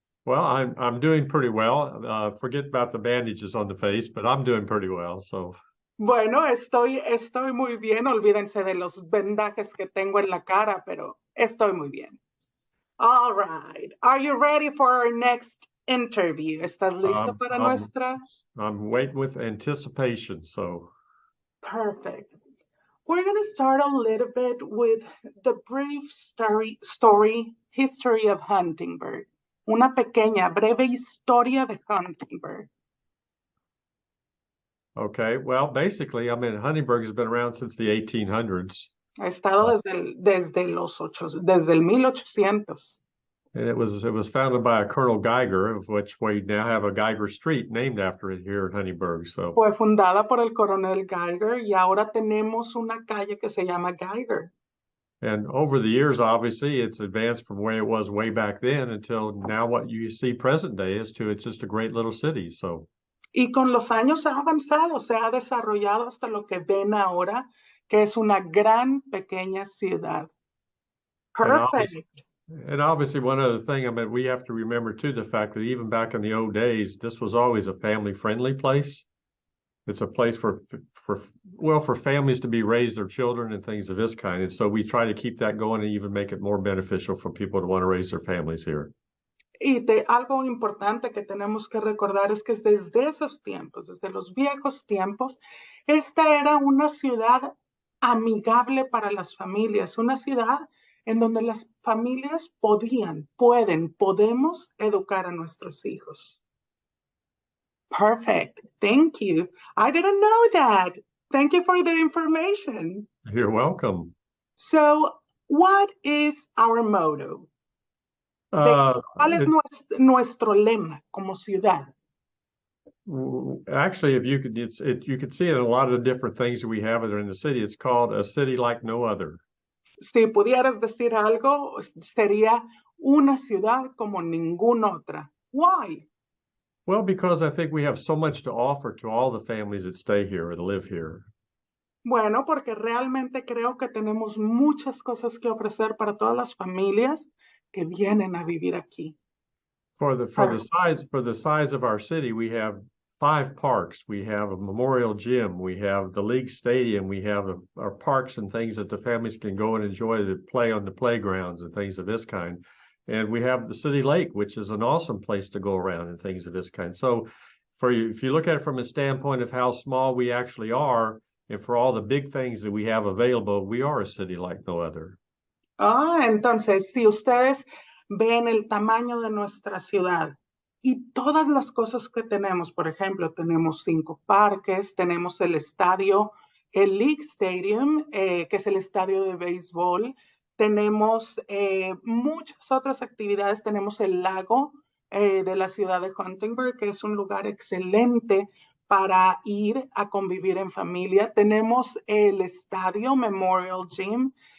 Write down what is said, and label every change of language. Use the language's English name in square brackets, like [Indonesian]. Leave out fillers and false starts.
[English] Well, I'm doing pretty well. Forget about the bandages on the face, but I'm doing pretty well. So, [Spanish] Bueno, estoy muy bien. Olvídense de los vendajes que tengo en la cara, pero estoy muy bien. [English] All right. Are you ready for our next interview? [Spanish] ¿Estás listo para nuestra? [English] I'm waiting with anticipation. So, Perfect. We're going to start a little bit with the brief story history of Huntingburg. [Spanish] Una pequeña, breve historia de Huntingburg. [English] okay. Well, basically, I mean, Huntingburg has been around since the 1800s. [Spanish] Ha estado desde el 1800. [English] And it was founded by a Colonel Geiger, of which we now have a Geiger Street named after it here in Huntingburg. So, [Spanish] Fue fundada por el coronel Geiger y ahora tenemos una calle que se llama Geiger. [English] and over the years, obviously, it's advanced from where it was way back then until now. What you see present day it's just a great little city. So. [Spanish] Y con los años ha avanzado, se ha desarrollado hasta lo que ven ahora, que es una gran pequeña ciudad. [English] Perfect. And obviously, one other thing, I mean, we have to remember too the fact that even back in the old days, this was always a family-friendly place. It's a place for families to be raise their children and things of this kind. And so we try to keep that going and even make it more beneficial for people to want to raise their families here. [Spanish] Y algo importante que tenemos que recordar es que desde esos tiempos, desde los viejos tiempos, esta era una ciudad amigable para las familias, una ciudad en donde las familias podemos educar a nuestros hijos. [English] Perfect. Thank you. I didn't know that. Thank you for the information. You're welcome. So, what is our motto? [Spanish] ¿Cuál es nuestro lema como ciudad? [English] Actually, if you could, you could see it in a lot of the different things that we have that are in the city. It's called a city like no other. [Spanish] Si pudieras decir algo, sería una ciudad como ninguna otra. [English] Why? Well, because I think we have so much to offer to all the families that stay here and live here. [Spanish] Bueno, porque realmente creo que tenemos muchas cosas que ofrecer para todas las familias que vienen a vivir aquí. [English] For the size of our city, we have 5 parks. We have a memorial gym. We have the league stadium. We have our parks and things that the families can go and enjoy to play on the playgrounds and things of this kind. And we have the city lake, which is an awesome place to go around and things of this kind. So if you look at it from a standpoint of how small we actually are, and for all the big things that we have available, we are a city like no other. [Spanish] Entonces, si ustedes ven el tamaño de nuestra ciudad y todas las cosas que tenemos, por ejemplo, tenemos 5 parques, tenemos el estadio, el League Stadium, que es el estadio de béisbol, tenemos muchas otras actividades, tenemos el lago de la ciudad de Huntingburg, que es un lugar excelente para ir a convivir en familia, tenemos el estadio Memorial Gym,